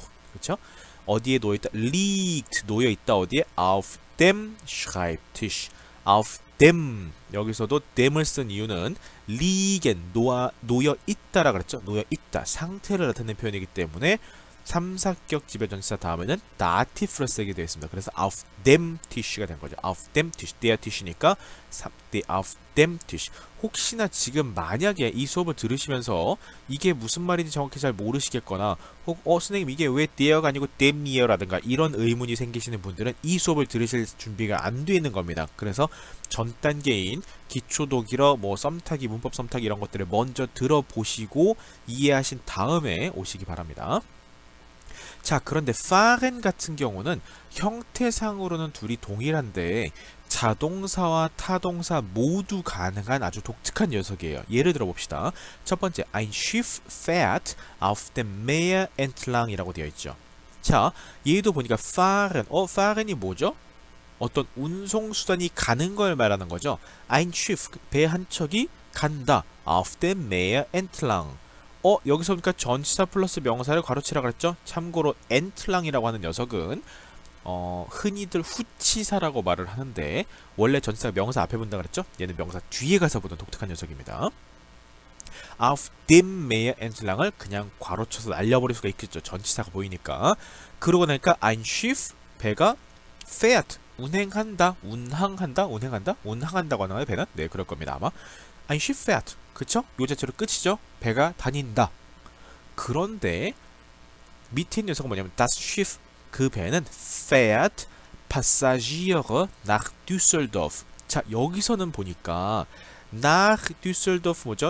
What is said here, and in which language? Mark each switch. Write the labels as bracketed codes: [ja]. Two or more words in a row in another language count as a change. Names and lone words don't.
[ko] 그쵸? 어디에 놓여있다? liegt 놓여있다. 어디에? [de] auf dem Schreibtisch. auf dem [ko] 여기서도 them을 쓴 이유는 liegen 놓여있다라 그랬죠? 놓여있다. 상태를 나타내는 표현이기 때문에 삼사격 지배전치사 다음에는 다티프를 쓰게 되어 있습니다. 그래서 [de] auf dem Tisch [ko] 가 된 거죠. [de] auf dem Tisch, der Tisch니까 auf dem Tisch. [ko] 혹시나 지금 만약에 이 수업을 들으시면서 이게 무슨 말인지 정확히 잘 모르시겠거나 혹 선생님 이게 왜 der가 아니고 dem이에요라든가 이런 의문이 생기시는 분들은 이 수업을 들으실 준비가 안 되어 있는 겁니다. 그래서 전 단계인 기초 독일어, 뭐 썸타기, 문법 썸타기 이런 것들을 먼저 들어보시고 이해하신 다음에 오시기 바랍니다. 자, 그런데 fahren 같은 경우는 형태상으로는 둘이 동일한데 자동사와 타동사 모두 가능한 아주 독특한 녀석이에요. 예를 들어 봅시다. 첫 번째, [de] ein Schiff fährt auf dem Meer entlang [ko] 이라고 되어 있죠. 자, 얘도 보니까 fahren, fahren이 뭐죠? 어떤 운송수단이 가는 걸 말하는 거죠. [de] ein Schiff, [ko] 배 한 척이 간다. [de] auf dem Meer entlang. [ko] 여기서 보니까 전치사 플러스 명사를 괄호치라 그랬죠? 참고로 엔틀랑이라고 하는 녀석은 흔히들 후치사라고 말을 하는데 원래 전치사가 명사 앞에 본다 그랬죠? 얘는 명사 뒤에 가서 보던 독특한 녀석입니다. [de] auf dem Meer entlang [ko] 을 그냥 괄호쳐서 날려버릴 수가 있겠죠. 전치사가 보이니까. 그러고 나니까 [de] ein Schiff, [ko] 배가 fährt, 운행한다, 운항한다고 하나요, 배는? 네, 그럴 겁니다, 아마. [de] ein Schiff fährt. [ko] 그쵸? 요 자체로 끝이죠? 배가 다닌다. 그런데 밑에 녀석은 뭐냐면 [de] das Schiff, [ko] 그 배는 [de] fährt Passagiere nach Düsseldorf. [ko] 자, 여기서는 보니까 [de] nach Düsseldorf [ko] 뭐죠?